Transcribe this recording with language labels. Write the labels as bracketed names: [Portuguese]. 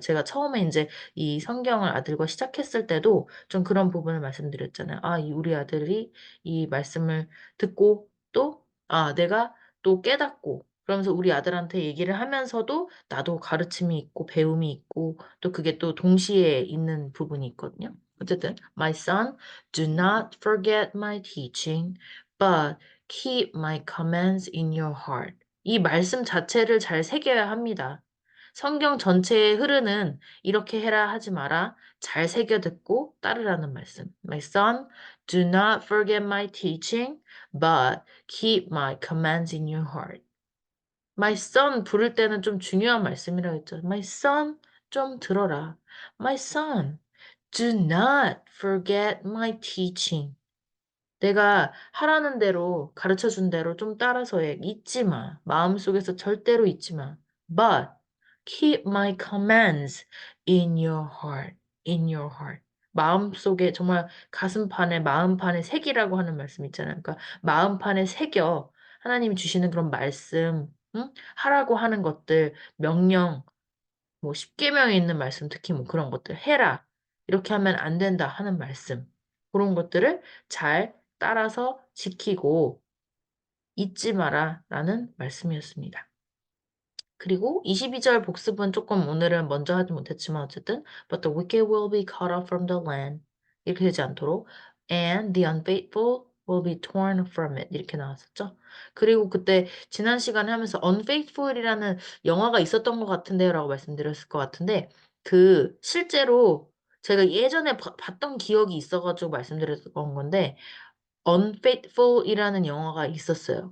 [Korean] 제가 처음에 이제 이 성경을 아들과 시작했을 때도 좀 그런 부분을 말씀드렸잖아요. 아, 우리 아들이 이 말씀을 듣고 또, 아, 내가 또 깨닫고, 그러면서 우리 아들한테 얘기를 하면서도 나도 가르침이 있고 배움이 있고 또 그게 또 동시에 있는 부분이 있거든요. 어쨌든, [English] My son, do not forget my teaching, but keep my commands in your heart. [Korean] 이 말씀 자체를 잘 새겨야 합니다. 성경 전체에 흐르는 이렇게 해라 하지 마라. 잘 새겨 듣고 따르라는 말씀. [English] My son, do not forget my teaching, but keep my commands in your heart. [Korean] My son 부를 때는 좀 중요한 말씀이라고 했죠. My son, 좀 들어라. [English] My son, do not forget my teaching. [Korean] 내가 하라는 대로 가르쳐 준 대로 좀 따라서 해. 잊지 마. 마음속에서 절대로 잊지 마. [English] But keep my commands in your heart. In your heart. [Korean] 마음속에 정말 가슴판에 마음판에 새기라고 하는 말씀 있잖아요. 그러니까 마음판에 새겨 하나님이 주시는 그런 말씀, 응? 하라고 하는 것들, 명령, 뭐 십계명에 있는 말씀, 특히 뭐 그런 것들 해라. 이렇게 하면 안 된다 하는 말씀. 그런 것들을 잘 따라서 지키고 잊지 마라 라는 말씀이었습니다. 그리고 22절 복습은 조금 오늘은 먼저 하지 못했지만 어쨌든 [English] But the wicked will be cut off from the land. [Korean] 이렇게 되지 않도록 [English] And the unfaithful will be torn from it. [Korean] 이렇게 나왔었죠. 그리고 그때 지난 시간에 하면서 Unfaithful이라는 영화가 있었던 것 같은데요 라고 말씀드렸을 것 같은데 그 실제로 제가 예전에 봤던 기억이 있어가지고 말씀드렸던 건데 Unfaithful이라는 영화가 있었어요.